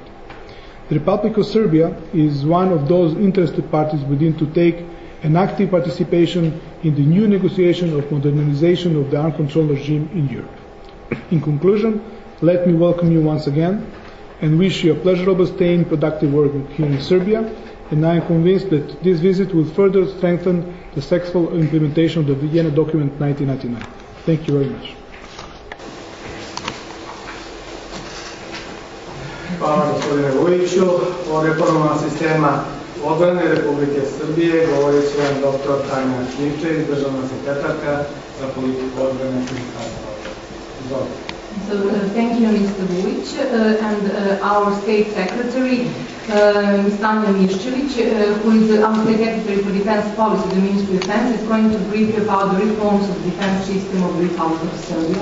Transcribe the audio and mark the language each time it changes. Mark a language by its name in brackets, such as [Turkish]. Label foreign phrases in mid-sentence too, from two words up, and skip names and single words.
[English] The Republic of Serbia is one of those interested parties within to take an active participation in the new negotiation of modernization of the armed control regime in Europe. In conclusion, let me welcome you once again and wish you a pleasurable stay and productive work here in Serbia, and I am convinced that this visit will further strengthen the successful implementation of the Vienna Document 1999. Thank you very much. [Serbian] Hvala gospodine Vujiću. O reformama sistema odbrane Republike Srbije govorit će vam dr. Tanja Knjičević, državna sekretarka za politiku odbrane ministarstva. [English] So thank you, Mr. Vujic, and our State Secretary, Ms. Tanja Mirščević, who is our State Secretary for Defense Policy of the Ministry of Defense, is going to brief you about the reforms of the defense system of the Republic of Serbia.